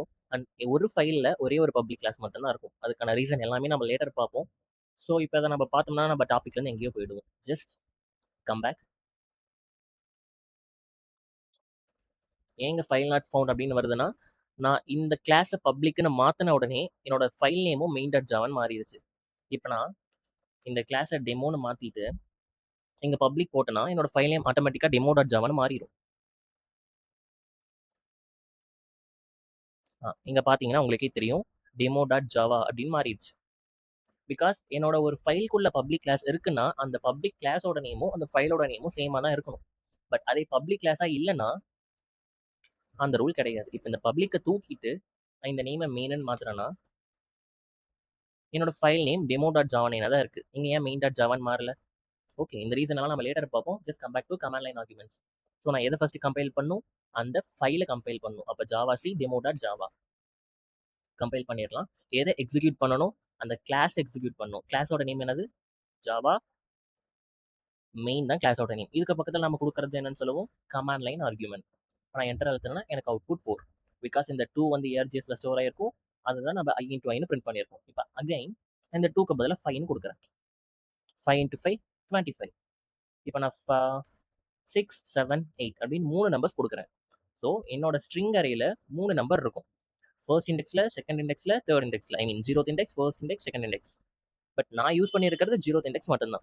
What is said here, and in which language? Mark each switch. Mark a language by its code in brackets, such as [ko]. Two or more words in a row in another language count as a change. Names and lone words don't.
[ta] அண்ட் ஒரு ஃபைலில் ஒரே ஒரு [en] public class [ta] மட்டும்தான் இருக்கும். அதுக்கான ரீசன் எல்லாமே நம்ம லேட்டர் பார்ப்போம். ஸோ இப்போ அதை நம்ம பார்த்தோம்னா நம்ம டாபிக்லேருந்து எங்கேயோ போயிடுவோம். [en] just come back. [ta] ஏங்க [en] file not found [ta] அப்படின்னு வருதுன்னா, நான் இந்த கிளாஸை பப்ளிக்னு மாற்றின உடனே என்னோட ஃபைல் நேமும் main.javaன்னு மாறிடுச்சு. இப்போ நான் இந்த கிளாஸை டெமோன்னு மாற்றிட்டு இங்கே பப்ளிக் போட்டேன்னா என்னோட [en] file name [ta] ஆட்டோமேட்டிக்காக demo.javaன்னு மாறிடும். இங்கே பார்த்தீங்கன்னா உங்களுக்கே தெரியும், demo.java அப்படின்னு மாறிடுச்சு. பிகாஸ் என்னோட ஒரு ஃபைல்குள்ள [en] public class [ta] இருக்குன்னா அந்த பப்ளிக் கிளாஸோட நேமும் அந்த ஃபைலோட நேமும் சேமாக தான் இருக்கணும். பட் அதே பப்ளிக் கிளாஸாக இல்லைன்னா அந்த ரூல் கிடையாது. இப்போ இந்த பப்ளிக்கை தூக்கிட்டு நான் இந்த நேமை மெயின்னு மாத்துறேன்னா என்னோட [en] file name [ta] demo.java நேம் தான் இருக்குது. இங்கே ஏன் main.javaன்னு மாறல? ஓகே, இந்த ரீசனெல்லாம் நம்ம லேட்டர் பார்ப்போம். [en] just come back to command line arguments. [ta] ஸோ நான் எதை ஃபஸ்ட்டு கம்பைல் பண்ணும், அந்த ஃபைலை கம்பைல் பண்ணும். அப்போ [en] java c demo.java [ta] கம்பைல் பண்ணிடலாம். எதை எக்ஸிக்யூட் பண்ணணும், அந்த கிளாஸ் எக்ஸிக்யூட் பண்ணணும். கிளாஸோட நேம் என்னது, [en] java main [ta] தான் கிளாஸோட நேம். இதுக்கு பக்கத்தில் நம்ம கொடுக்குறது என்னன்னு சொல்லுவோம், [en] command line argument. [ta] நான் என்டர் அழுத்தினா எனக்கு அவுட்புட் 4. பிகாஸ் இந்த 2 வந்து ஏஆர்ஜிஎஸ்ல ஸ்டோர் ஆயிருக்கும். அதுதான் நம்ம [en] i into i [ta] ன்னு பிரிண்ட் பண்ணியிருக்கோம். இப்போ அகைன் இந்த 2க்கு பதிலாக 5ன்னு கொடுக்குறேன். 5 into 5 25. இப்போ நான் 6 7 8 அப்படின்னு 3 நம்பர்ஸ் கொடுக்குறேன். ஸோ என்னோட ஸ்ட்ரிங் அரேல 3 நம்பர் இருக்கும். ஃபர்ஸ்ட் இண்டெக்ஸ்ல, செகண்ட் இண்டெக்ஸ்ல, தேர்ட் இண்டெக்ஸ்ல. [en] I mean 0th index, first index, second index. [ta] பட் நான் யூஸ் பண்ணியிருக்கிறது 0th இண்டெக்ஸ் மட்டும்தான்.